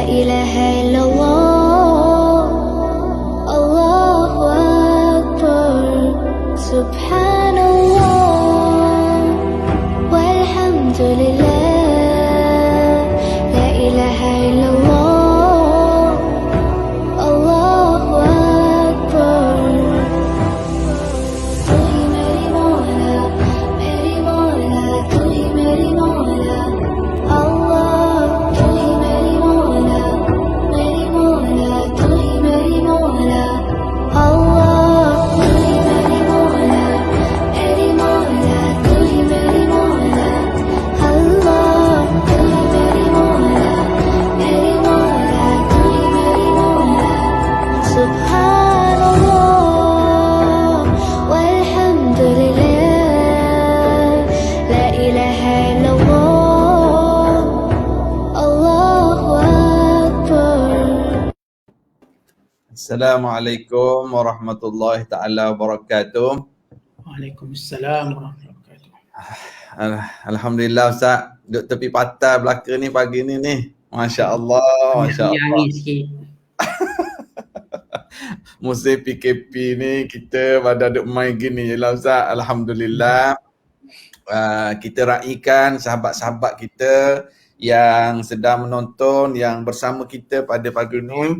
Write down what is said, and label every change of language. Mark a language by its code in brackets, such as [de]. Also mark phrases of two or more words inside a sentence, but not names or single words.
[ar] إله إلا الله الله أكبر سبحان الله والحمد لله لا إله إلا الله الله أكبر [hi] तू ही मेरी मौला तू ही मेरी मौला अल्लाह तू ही मेरी मौला तू ही मेरी मौला अल्लाह तू ही मेरी मौला तू ही मेरी मौला अल्लाह तू ही मेरी मौला तू ही मेरी मौला [ar] سبحان الله والحمد لله لا إله إلا الله الله أكبر السلام عليكم ورحمة الله تعالى وبركاته. وعليكم السلام ورحمة الله وبركاته. [ms] Alhamdulillah Ustaz, duduk tepi pantai belaka ni pagi ni. Masya-Allah, masya-Allah. Angin sikit. Musim PKP ni kita pada duk main gini je lah Ustaz. Alhamdulillah. Kita raikan sahabat-sahabat kita yang sedang menonton, yang bersama kita pada pagi ni.